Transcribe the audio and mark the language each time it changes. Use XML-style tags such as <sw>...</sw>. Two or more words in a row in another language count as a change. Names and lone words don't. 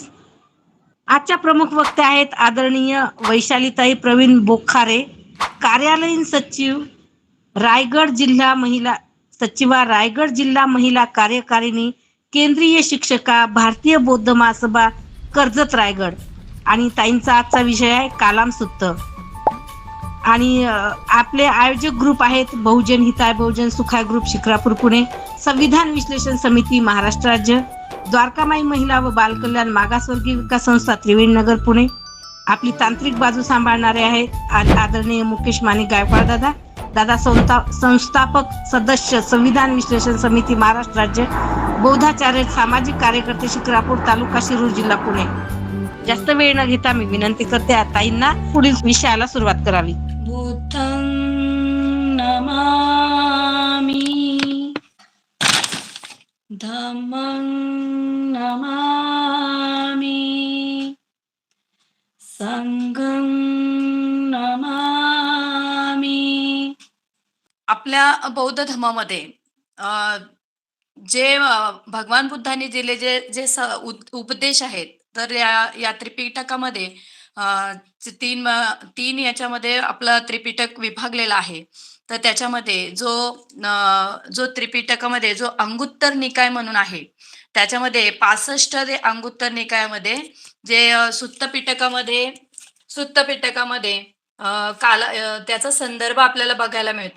<mr>आजच्या प्रमुख वक्ते आहेत आदरणीय वैशालीताई प्रवीण बोखारे, कार्यालयीन सचिव रायगड जिल्हा महिला सचिवा, रायगड जिल्हा महिला कार्यकारिणी, केंद्रीय शिक्षका, भारतीय बौद्ध महासभा, कर्जत रायगड. आणि ताईंचा आजचा विषय आहे कालाम सुत्त. आणि आपले आयोजक ग्रुप आहेत बहुजन हिताय बहुजन सुखाय ग्रुप शिक्रापूर पुणे, संविधान विश्लेषण समिती महाराष्ट्र राज्य, द्वारकामाई महिला व बालकल्याण मागासवर्गीय विकास संस्था त्रिवेणीनगर पुणे. आपली तांत्रिक बाजू सांभाळणारे आहेत आदरणीय मुकेश माणिक गायकवाड दादा. दादा संस्थापक सदस्य संविधान विश्लेषण समिती महाराष्ट्र राज्य, बौद्धाचार्य सामाजिक कार्यकर्ते शिक्रापूर तालुका शिरूर जिल्हा पुणे. जास्त वेळ न घेता मी विनंती करते ताईंना पुढील विषयाला सुरुवात करावी.</mr> <pi>बुद्धं नमामि, धम्मं नमामि, संघं नमामि.</pi> <mr>आपल्या बौद्ध धर्मामध्ये जे भगवान बुद्धांनी दिले जे जे उपदेश आहेत, तर या त्रिपिटकामध्ये तीन याच्यामध्ये आपलं त्रिपिटक विभागलेलं आहे. तर त्याच्यामध्ये जो त्रिपिटकामध्ये जो अंगुत्तर निकाय म्हणून आहे, त्याच्यामध्ये 65 ते अंगुत्तर निकायामध्ये जे सुत्त पिटकामध्ये त्याचा संदर्भ आपल्याला बघायला मिळतो.</mr>